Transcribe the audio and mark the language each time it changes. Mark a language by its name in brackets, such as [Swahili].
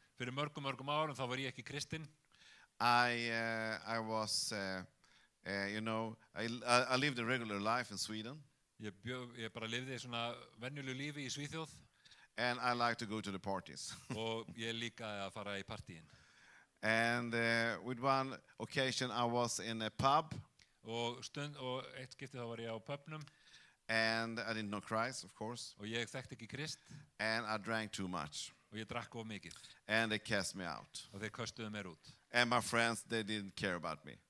[Icelandic] Fyrir mörgum árum þá var ég ekki kristinn. [English] I was, you know, I lived a regular life in Sweden. [Icelandic] Ég bara lifði svona venjulegu lífi í Svíþjóð. [English] And I like to go to the parties. [Icelandic] Og ég líka að fara í partíin. [English] And with one occasion I was in a pub. [Icelandic] Og eitt skipti þá var ég á pubnum. [English] And I didn't know Christ, of course. [Icelandic] Og ég þekkti ekki Krist. [English] And I drank too much. [Icelandic] Og ég drakk of mikið. [English] And they cast me out. [Icelandic] Og þeir köstuðu mér út. [English] And my friends, they didn't care about me.